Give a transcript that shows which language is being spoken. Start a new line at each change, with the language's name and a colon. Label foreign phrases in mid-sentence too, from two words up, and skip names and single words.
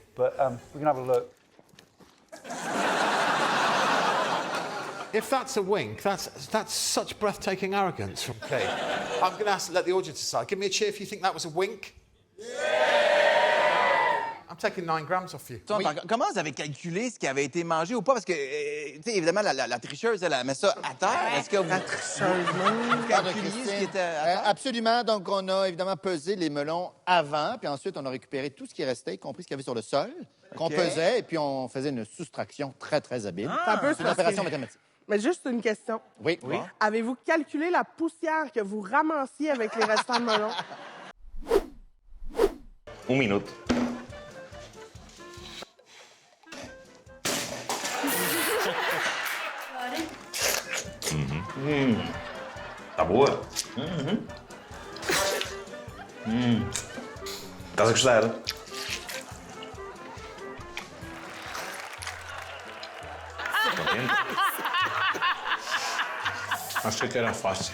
English: But we can have a look. If that's a wink, that's such breathtaking arrogance from Kate. I'm going to let the audience decide. Give me a cheer if you think that was a wink. I'm taking 9 grams off you.
French: Oui. Comment vous avez calculé ce qui avait été mangé ou pas? Parce que, tu sais, évidemment, la tricheuse, elle met ça à terre. Est-ce que vous... La tricheuse, calculiez ce qui était à terre? Absolument. Donc, on a évidemment pesé les melons avant, puis ensuite, on a récupéré tout ce qui restait, y compris ce qu'il y avait sur le sol, qu'on pesait, et puis on faisait une soustraction très, très habile. C'est une opération mathématique. Mais juste une question. Oui. Avez-vous calculé la poussière que vous ramassiez avec les restants de melon? 1 minute.
Portuguese: Tá boa? Estás a gostar? Achei que era fácil.